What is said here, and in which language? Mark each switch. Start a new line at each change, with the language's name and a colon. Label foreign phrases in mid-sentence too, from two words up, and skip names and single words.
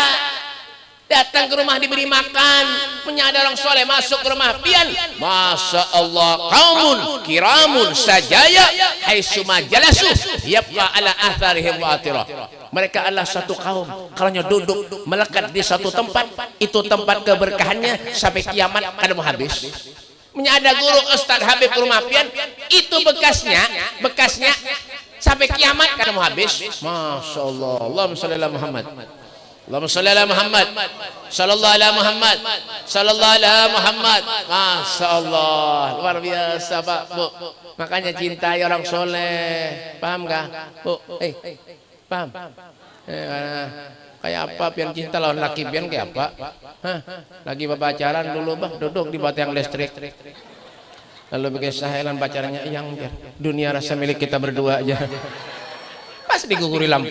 Banjar: Datang ke rumah diberi makan, menyadar orang soleh masuk ke rumah pian.
Arabic: ما شاء الله, قوم كرام سجايا حيثما جلسوا يبقى على آثارهم وعطره.
Banjar: Mereka adalah satu kaum, kalau duduk melekat di satu tempat, itu tempat keberkahannya sampai kiamat kada mau habis. Menyada guru Ustaz Habib ke rumah pian, itu bekasnya sampai kiamat kada mau habis.
Arabic: ما شاء الله. اللهم صل على محمد. اللهم صل على محمد. صلى الله على محمد. صلى الله على محمد. ما شاء الله.
Indonesian: Luar biasa Pak, Bu. Makanya cintai orang soleh. Paham gak? Bu, paham?
Banjar: Kayak apa pian cinta lawan laki pian kayak apa? Lagi pacaran dulu bah duduk di batang listrik.
Indonesian: Lalu bikin sahelan pacarnya yang biar dunia rasa milik kita berdua aja. Pas diguguri lampu.